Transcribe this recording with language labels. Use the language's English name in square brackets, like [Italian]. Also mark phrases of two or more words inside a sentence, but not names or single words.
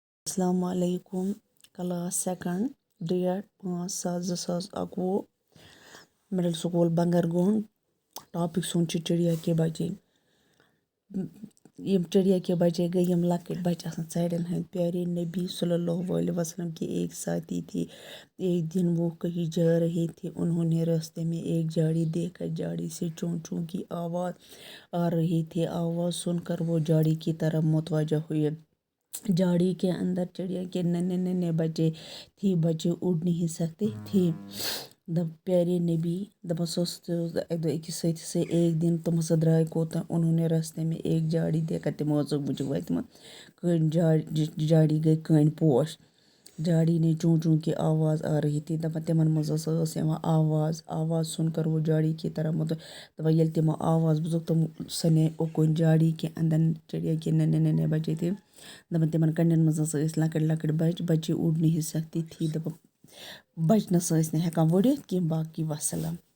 [Arabic] السلام علیکم. [English] class second date 5/7/2021 middle school بنگرگونڈ. [Kashmiri] ٹاپک سون چھُ [Urdu] چڑیا کے بچے. [Kashmiri] یم [Urdu] چڑیا کے بچے [Kashmiri] گئی یم لکٹ بچہ آسان ژرین ہند. [Urdu] پیارے نبی صلی اللہ علیہ وسلم کے ایک ساتھی تھے. ایک دن وہ کہیں جا رہے تھے. انہوں نے راستے میں ایک جھاڑی دیکھا. جھاڑی سے چوں چوں کی آواز آ رہی تھی. آواز سن کر وہ جھاڑی کی طرف متوجہ ہوئے. جھاڑی کے اندر چڑیا کے ننھے ننھے بچے تھے. بچے اڑ نہیں سکتے تھے. [Kashmiri] پیارے نبی اکہ دۄہ أکِس ساتھی [Urdu] سے ایک دن [Kashmiri] تم زٕ درٛاے کوٚت. [Urdu] انہوں نے راستے میں ایک جھاڑی دیکھا. [Kashmiri] تِمو ژوٚک بُتھِ وۄتھمُت کٔنۍ جھاڑی گئی کٔنۍ پوش. [Urdu] جھاڑی نے چوں چوں کی آواز آ رہی تھی. [Kashmiri] تمن منٛز ٲس یِوان [Urdu] آواز سن کر وہ جھاڑی کی طرف [Kashmiri] ییٚلہِ تِمو آواز بوٗزُکھ تِم سنے اُکُن [Urdu] جھاڑی کے اندر. چڑیا کے ننھے ننھے بچے تھے. [Kashmiri] تمن کَنٮ۪ن منٛز ٲسۍ لۄکٕٹۍ لۄکٕٹۍ بچہِ. [Urdu] بچے اُڑ نہیں سکتی تھی. [Kashmiri] بچنَس ٲسۍ نہٕ ہٮ۪کان ؤڑِتھ کینٛہہ. باقٕے وَسَلام.